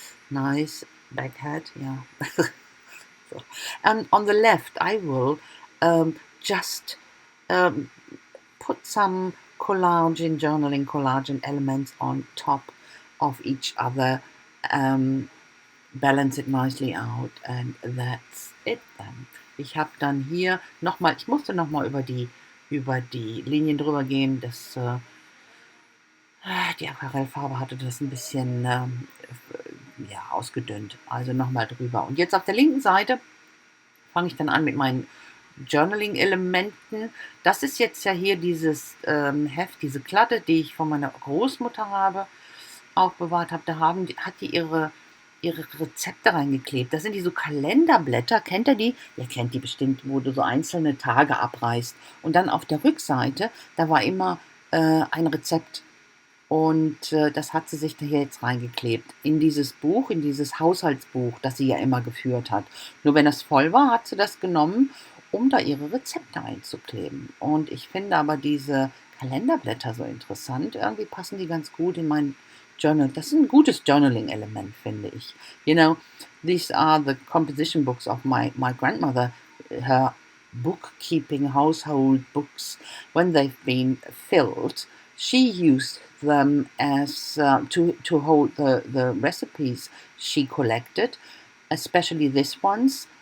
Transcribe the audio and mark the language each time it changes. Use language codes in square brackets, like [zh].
[en] Nice back head, yeah. And on the left, I will just put some journaling collage elements on top of each other, balance it nicely out and that's it then. [de] Ich habe dann hier nochmal, ich musste nochmal über die Linien drüber gehen, die Aquarellfarbe hatte das ein bisschen ja, ausgedünnt, also nochmal drüber. Und jetzt auf der linken Seite fange ich dann an mit meinen Journaling-Elementen. Das ist jetzt ja hier dieses Heft, diese Klatte, die ich von meiner Großmutter habe, aufbewahrt habe. Da hat die ihre Rezepte reingeklebt. Das sind die so Kalenderblätter. Kennt ihr die? Ihr kennt die bestimmt, wo du so einzelne Tage abreißt. Und dann auf der Rückseite, da war immer ein Rezept. Und das hat sie sich da hier jetzt reingeklebt. In dieses Buch, in dieses Haushaltsbuch, das sie ja immer geführt hat. Nur wenn das voll war, hat sie das genommen, um da ihre Rezepte einzukleben. Und ich finde aber diese Kalenderblätter so interessant. Irgendwie passen die ganz gut in mein Journal. Das ist ein gutes Journaling-Element, finde ich. [en] You know, these are the composition books of my grandmother, her bookkeeping household books. When they've been filled, she used them as to hold the recipes she collected, especially this ones.